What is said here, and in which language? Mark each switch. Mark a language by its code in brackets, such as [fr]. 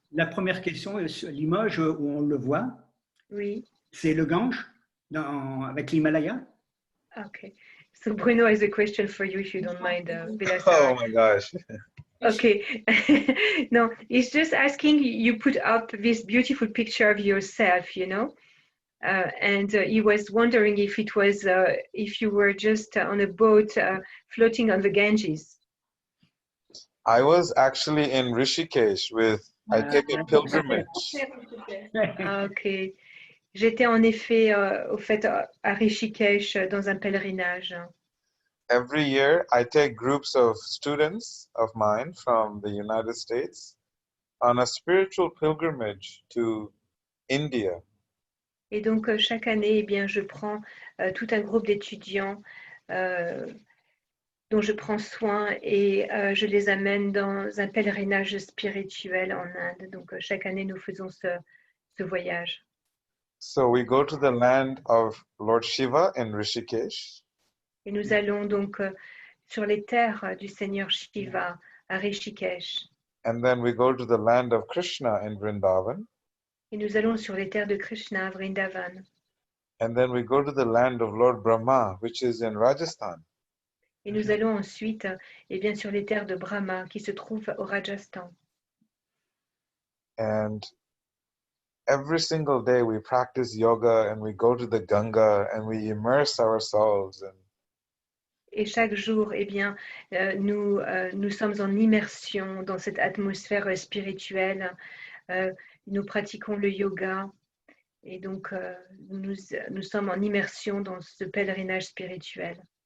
[fr] La première question, l'image où on le voit, Oui. c'est le Gange avec l'Himalaya. [en] Okay. So Bruno has a question for you, if you don't mind, Vilasar. Oh my gosh. Okay. No, he's just asking, you put up this beautiful picture of yourself, you know, and he was wondering if it was, if you were just on a boat floating on the Ganges. I was actually in Rishikesh I take a pilgrimage. Okay. [fr] J'étais en effet au fait à Rishikesh dans un pèlerinage. [en] Every year, I take groups of students of mine from the United States on a spiritual pilgrimage to India. [fr] Et donc chaque année, eh bien, je prends tout un groupe d'étudiants dont je prends soin et je les amène dans un pèlerinage spirituel en Inde. Donc chaque année, nous faisons ce voyage. [en] So we go to the land of Lord Shiva in Rishikesh. [fr] Et nous allons donc sur les terres du Seigneur Shiva à Rishikesh. [en] And then we go to the land of Krishna in Vrindavan. [fr] Et nous allons sur les terres de Krishna à Vrindavan. [en] And then we go to the land of Lord Brahma, which is in Rajasthan. [fr] Et nous allons ensuite eh bien, sur les terres de Brahma qui se trouvent au Rajasthan. [en] And every single day we practice yoga and we go to the Ganga and we immerse ourselves. [fr] Et chaque jour, eh bien, nous sommes en immersion dans cette atmosphère spirituelle. Nous pratiquons le yoga et donc nous sommes en immersion dans ce pèlerinage spirituel.